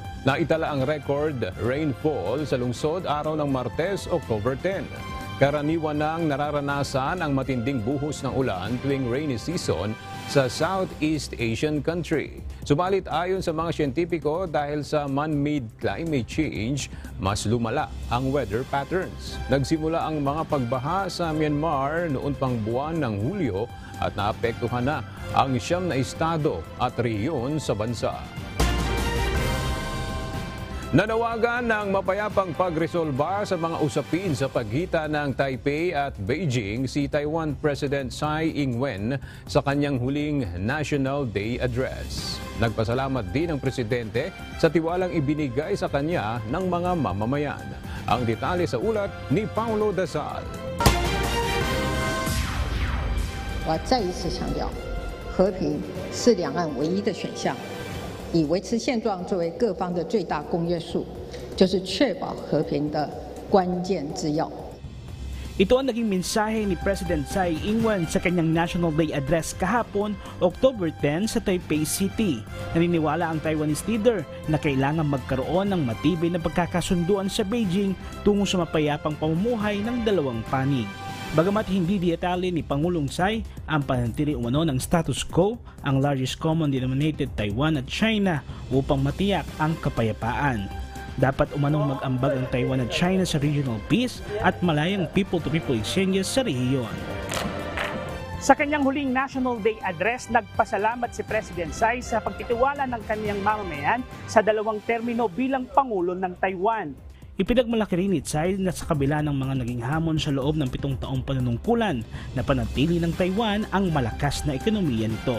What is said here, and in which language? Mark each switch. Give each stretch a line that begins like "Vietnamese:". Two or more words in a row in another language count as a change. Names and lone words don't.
Filipino: Naitala ang
English: record rainfall
Filipino: sa lungsod araw ng Martes, October 10. Karaniwan nang nararanasan ang matinding buhos ng ulan tuwing
English: rainy season
Filipino: sa
English: Southeast Asian country.
Filipino: Subalit ayon sa mga siyentipiko, dahil sa
English: man-made climate change,
Filipino: mas lumala ang
English: weather patterns.
Filipino: Nagsimula ang mga pagbaha sa Myanmar noon pang buwan ng Hulyo at naapektuhan na ang 9 na estado at rehiyon sa bansa. Nanawagan ng mapayapang pagresolba sa mga usapin sa pagitan ng Taipei at Beijing si Taiwan President Tsai Ing-wen sa kanyang huling National Day Address. Nagpasalamat din ang presidente sa tiwalang ibinigay sa kanya ng mga mamamayan. Ang detalye sa ulat ni Paulo Dasal.
Chinese: 我再一次强调，和平是两岸唯一的选项。以维持现状作为各方的最大公约数，就是确保和平的关键之要。
Filipino: Ito ang naging mensahe ni President Tsai Ing-wen sa kanyang National Day Address kahapon, October 10 sa Taipei City. Naniniwala ang
English: Taiwanese leader
Filipino: na kailangan magkaroon ng matibay na pagkakasunduan sa Beijing tungo sa mapayapang pamumuhay ng dalawang panig. Bagamat hindi detalye ni Pangulong Tsai ang pananatili umano ng
English: status quo,
Filipino: ang
English: largest common denominator
Filipino: Taiwan at China upang matiyak ang kapayapaan. Dapat umanong mag-ambag ang Taiwan at China sa
English: regional peace
Filipino: at malayang
English: people-to-people exchanges
Filipino: sa rehiyon. Sa kanyang huling National Day Address, nagpasalamat si President Tsai sa pagtitiwala ng kanyang mamamayan sa 2 termino bilang Pangulo ng Taiwan. Ipinagmalaki rin ni Tsai na sa kabila ng mga naging hamon sa loob ng 7 taong panunungkulan na panatili ng Taiwan ang malakas na ekonomiya nito.